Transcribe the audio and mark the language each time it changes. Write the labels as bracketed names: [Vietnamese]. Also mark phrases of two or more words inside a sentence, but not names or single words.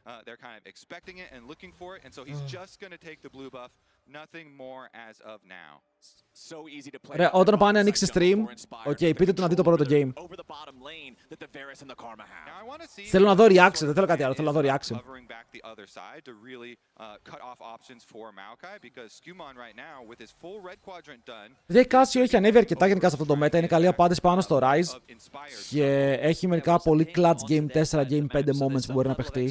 [English] And looking for it, and so he's just going to take the blue buff. Nothing more as of now. [Greek] Ρε, όταν πάνε να ανοίξει stream, πείτε του να δει το πρώτο game. Θέλω να δω reaction, δεν θέλω κάτι άλλο, θέλω να δω reaction. Η Casio έχει ανέβει αρκετά γενικά σε αυτό το meta, είναι καλή απάντηση πάνω στο Rise και έχει μερικά πολύ [English] clutch Game 4, Game 5 moments [Greek] που μπορεί να παιχτεί.